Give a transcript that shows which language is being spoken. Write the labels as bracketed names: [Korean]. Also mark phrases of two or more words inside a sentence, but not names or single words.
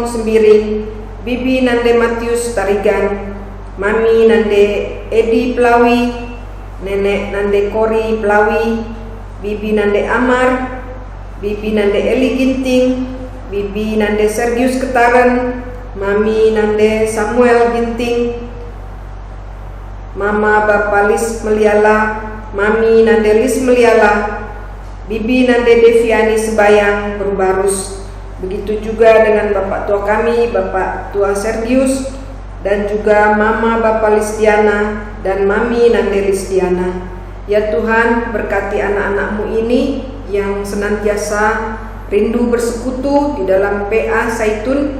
[Indonesian] Sembiring, Bibi Nande Matius Tarigan, Mami Nande Edi Plawi, Nenek Nande Kori Plawi, Bibi Nande Amar, Bibi Nande Eli Ginting, Bibi Nande Sergius Ketaran, Mami Nande Samuel Ginting, Mama Bapalis Meliala, Mami Nandelis Meliala, Bibi Nande Deviani Sebayang Berbarus. Begitu juga dengan Bapak Tua kami, Bapak Tua Sergius, dan juga Mama Bapalis Diana dan Mami Nandelis Diana. Ya Tuhan, berkati anak-anak-Mu ini yang senantiasa rindu bersekutu di dalam PA Zaitun.